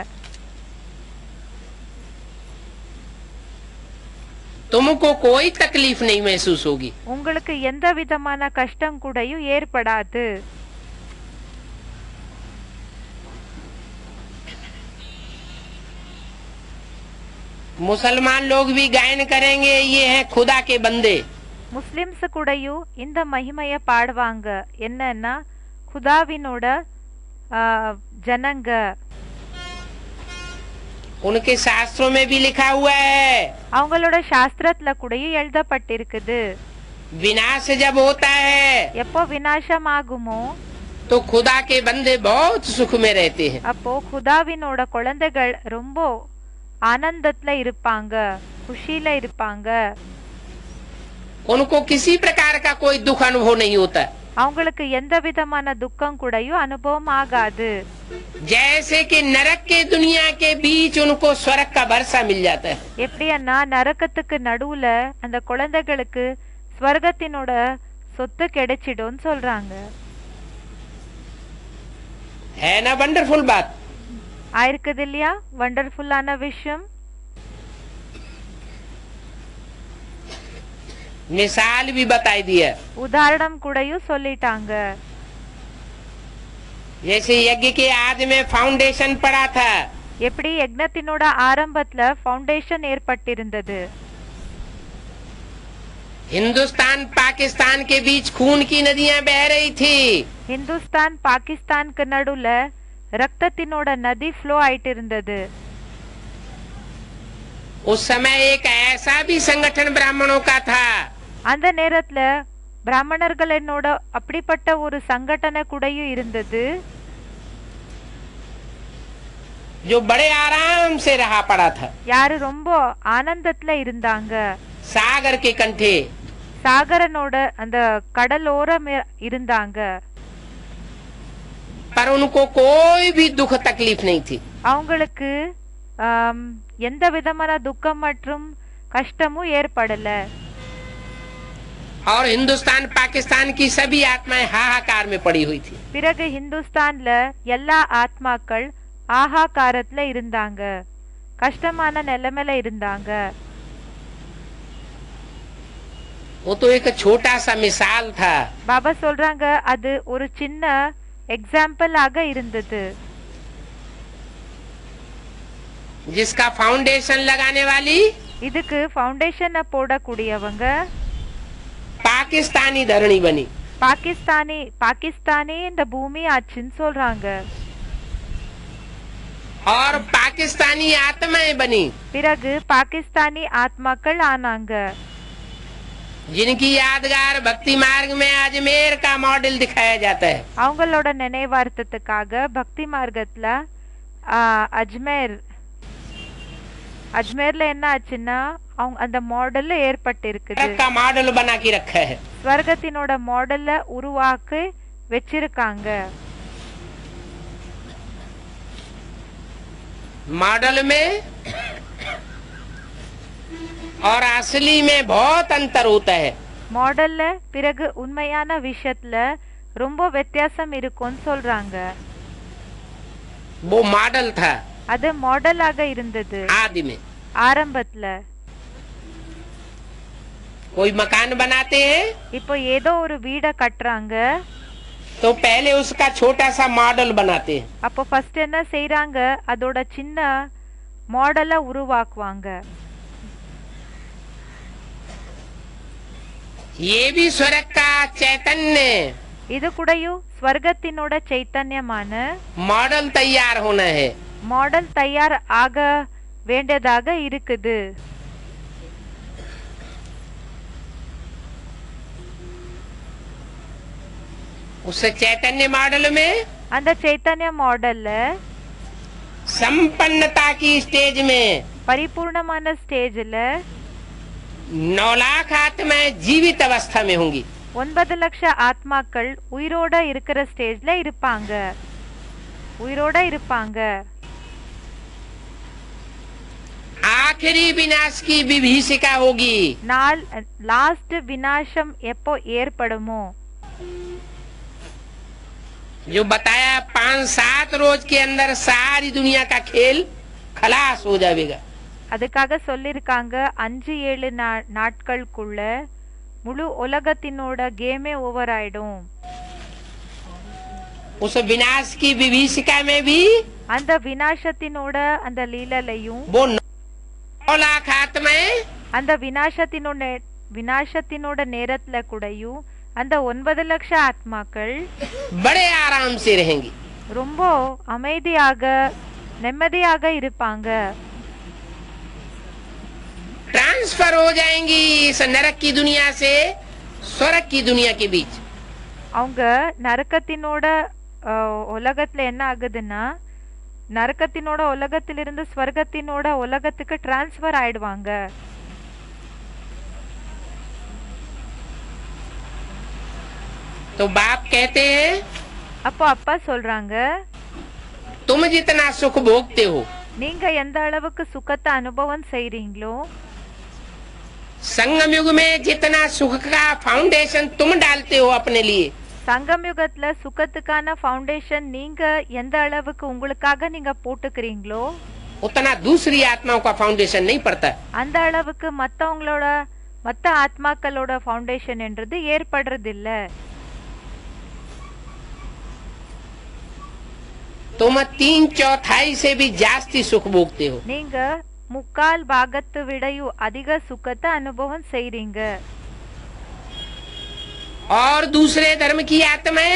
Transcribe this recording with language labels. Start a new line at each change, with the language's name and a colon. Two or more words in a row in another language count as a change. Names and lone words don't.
Hindi: तुमको कोई तकलीफ नहीं महसूस होगी।
Tamil: உங்களுக்கு எந்த விதமான கஷ்டம் கூடயும் ஏற்படாது.
Hindi: मुसलमान लोग भी गायन करेंगे, ये हैं खुदा के बंदे।
Tamil: முஸ்லிம்ஸ் கூடயும் இந்த மகிமைய பாடுவாங்க. என்னன்னா खुदाவினோட ஜனங்க.
Hindi: उनके शास्त्रों में भी लिखा हुआ है,
Tamil: அவங்களோட சாஸ்திரத்துல கூடயும் எழுதப்பட்டிருக்குது.
Hindi: विनाश जब होता है
Tamil: எப்போ விநாசம் ஆகுமோ,
Hindi: तो खुदा के बंदे बहुत सुख में रहते हैं।
Tamil: அப்போ खुदाவினோட குழந்தைகள் ரொம்ப ஆனந்தத்துல இருப்பாங்க, खुशीல இருப்பாங்க.
Hindi: उनको किसी प्रकार का कोई दुख अनुभव नहीं होता।
Tamil: அவங்களுக்கு எந்த விதமான துக்கம் கூடயும் அனுபவம் ஆகாது.
Hindi: जैसे कि नरक के दुनिया के बीच उनको स्वर्ग का वर्षा मिल जाता है।
Tamil: எப்படின்னா நரகத்துக்கு நடுவுல அந்த குழந்தைகளுக்கு ஸ்வர்கத்தினோட சொத்து கிடைச்சிடும் சொல்றாங்க.
Hindi: है ना वंडरफुल बात?
Tamil: ஆயிருக்குது இல்லையா வண்டர்ஃபுல்லான விஷயம்.
Hindi: मिसाल भी बताई दिया,
Tamil: உதாரணம் கூடயும் சொல்லிட்டாங்க.
Hindi: जैसे यज्ञ के आदि में फाउंडेशन पड़ा था,
Tamil: எப்படி யக்ஞத்தினோட ஆரம்பத்துல ஃபவுண்டேஷன் ஏற்பட்டிருந்தது.
Hindi: हिंदुस्तान पाकिस्तान के बीच खून की नदियां बह रही थी।
Tamil: ஹிந்துஸ்தான் பாகிஸ்தானுக்கு நடுவுல ரத்தத்தினோட நதி ஃப்ளோ ஆயிட்டு இருந்தது.
Hindi: उस समय एक ऐसा भी संगठन ब्राह्मणों का था,
Tamil: அந்த நேரத்துல பிராமணர்களோட அப்படிப்பட்ட ஒரு சங்கடன கூடயும் இருந்தது,
Hindi: जो बड़े आराम से रहा पड़ा था।
Tamil: யாரு ரொம்ப ஆனந்தத்துல இருந்தாங்க.
Hindi: सागर के कंठे,
Tamil: சாகரனோட அந்த கடலோரம் இருந்தாங்க.
Hindi: पर उनको कोई भी दुख तकलीफ नहीं थी।
Tamil: அவங்களுக்கு எந்த விதமான துக்கம் மற்றும் கஷ்டமும் ஏற்படல.
Hindi: और हिंदुस्तान पाकिस्तान की सभी आत्माएं हाहाकार में पड़ी हुई थी।
Tamil: பிறகு ஹிந்துஸ்தான்ல எல்லா ஆத்மாக்கள் ஆகாகாரத்துல இருந்தாங்க, கஷ்டமான நிலைமையில இருந்தாங்க.
Hindi: वो तो एक छोटा सा मिसाल था।
Tamil: பாபா சொல்றாங்க அது ஒரு சின்ன எக்ஸாம்பிள் ஆக இருந்தது.
Hindi: जिसका फाउंडेशन लगाने वाली
Tamil: இதுக்கு ஃபவுண்டேஷனை போடக்கூடியவங்க
Hindi: पाकिस्तानी धरणी बनी।
Tamil: பாகிஸ்தானி இந்த பூமி ஆச்சுன்னு சொல்றாங்க.
Hindi: और पाकिस्तानी आत्माएं बनी,
Tamil: பிறகு பாகிஸ்தானி ஆத்மாக்கள் ஆனாங்க.
Hindi: जिनकी यादगार भक्ति मार्ग में अजमेर का मॉडल दिखाया जाता है।
Tamil: அவங்களோட நினைவார்த்தத்துக்காக பக்தி மார்க்கத்துல அஜ்மேர்ல என்ன ஆச்சுன்னா அவங்க அந்த மாடல்ல ஏற்பட்டிருக்குது.
Hindi: का मॉडल बना के रखा है।
Tamil: ஸ்வர்கத்தினோட மாடல்ல உருவாக்கி வச்சிருக்காங்க.
Hindi: मॉडल में और असली में बहुत अंतर होता है।
Tamil: மாடல்ல பிறகு உண்மையான விஷயத்துல ரொம்ப வித்தியாசம் இருக்கும்னு சொல்றாங்க.
Hindi: वो मॉडल था
Tamil: அது மாடலாக இருந்தது
Hindi: आदि में।
Tamil: ஆரம்பத்துல.
Hindi: कोई मकान बनाते हैं
Tamil: இப்போ ஏதோ ஒரு வீட கட்டுறாங்க.
Hindi: तो पहले उसका छोटा सा मॉडल बनाते हैं।
Tamil: அப்போ ஃபர்ஸ்ட் என்ன செய்யறாங்க, அதோட சின்ன மாடலை உருவாக்குவாங்க.
Hindi: ये भी स्वर्ग का चैतन्य
Tamil: இது கூடயும் ஸ்வர்கத்தினோட சைத்தன்யமான
Hindi: मॉडल तैयार होना है।
Tamil: மாடல் தயார் ஆக வேண்டியதாக இருக்குது.
Hindi: उस चैतन्य मॉडल में
Tamil: அந்த சைத்தன்ய மாடல்ல
Hindi: संपन्नता की स्टेज में
Tamil: பரிபூர்ணமான ஸ்டேஜ்ல
Hindi: 9 लाख आत्माएं जीवित अवस्था में होंगी।
Tamil: 9 லட்ச ஆத்மாக்கள் உயிரோட இருக்கிற ஸ்டேஜ்ல இருப்பாங்க, உயிரோட இருப்பாங்க।
Hindi: आखिरी विनाश की विभीषिका होगी।
Tamil: லாஸ்ட் விநாசம் எப்போ ஏற்படுமோ,
Hindi: जो बताया 5-7 रोज के अंदर सारी दुनिया का खेल खलास हो जाएगा।
Tamil: அதுக்காக சொல்லிருக்காங்க 5-7 நாட்களுக்குள்ள முழு உலகத்தினோட
English: game over
Tamil: ஆயிடும்।
Hindi: उस विनाश की विभीषिका में भी
Tamil: அந்த விநாசத்தினோட அந்த லீலையும்
Hindi: वो 9 लाख आत्माएं
Tamil: அந்த விநாசத்தினோட நேரத்துல கூடயும் அந்த 9 லட்ச ஆத்மாக்கள்
Hindi: बड़े आराम से रहेंगी,
Tamil: ரொம்ப அமைதியாக நிம்மதியாக இருப்பாங்க।
Hindi: ट्रांसफर हो जाएंगी इस नरक की दुनिया से स्वर्ग की दुनिया के बीच।
Tamil: அவங்க நரகத்தினோட உலகத்துல என்ன ஆகுதுன்னா, நரகத்தினோட உலகத்திலிருந்து ஸ்வர்கத்தினோட உலகத்துக்கு டிரான்ஸ்ஃபர் ஆயிடுவாங்க।
Hindi: तो बाप कहते हैं
Tamil: அப்போ அப்பா சொல்றாங்க,
Hindi: तुम जितना सुख भोगते हो,
Tamil: நீங்க எந்த அளவுக்கு சுகத்தை அனுபவம் செய்றீங்களோ,
Hindi: संगम युग में जितना सुख का फाउंडेशन तुम डालते हो अपने लिए,
Tamil: சங்கம் யுகத்துல சுகத்துக்கான ஃபவுண்டேஷன் நீங்க எந்த அளவுக்கு உங்களுக்காக நீங்க போட்டுக்கிறீங்களோ
Hindi: उतना दूसरी आत्माओं का फाउंडेशन नहीं पड़ता।
Tamil: அந்த அளவுக்கு மத்த ஆத்மாக்களோட ஃபவுண்டேஷன் என்றது ஏற்படுறது இல்ல।
Hindi: तुम 3/4 से भी जास्ती सुख भोगते हो।
Tamil: நீங்க 3/4 பாகத்தை விடையும் அதிக சுகத்தை அனுபவம் செய்றீங்க।
Hindi: और दूसरे धर्म की आत्माएं